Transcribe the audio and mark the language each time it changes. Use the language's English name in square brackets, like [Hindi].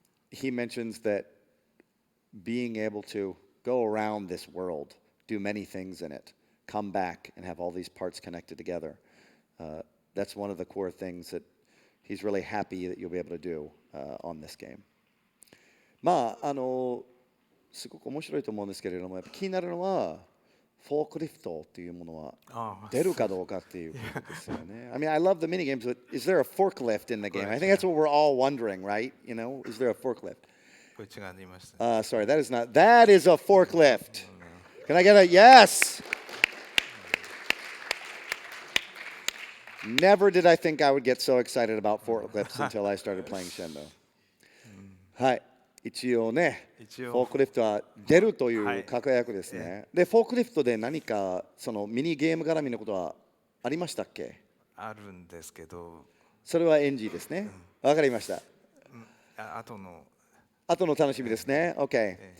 [English] He mentions that being able to go around this world, do many things in it, come back and have all these parts connected together, that's one of the core things that he's really happy that you'll be able to do on this game. [Japanese] まあすごく面白いと思うんですけれども、やっぱ気になるのはフォークリフトっていうものは出るかどうかっていうことですよね。 [English] I mean, I love the mini games, but is there a forklift in the game? I think that's what we're all wondering, right? You know, is there a forklift? [Japanese] これ違いましたね。 [English] Sorry, that is not. That is a forklift. Can I get a yes? Never did I think I would get so excited about forklifts until I started playing Shenmue. [Japanese] はい。一応ね、フォークリフトは出るという確約ですね。で、フォークリフトで何かそのミニゲーム絡みのことはありましたっけ？あるんですけど、それは NG ですね。わかりました。後の楽しみですね。OK。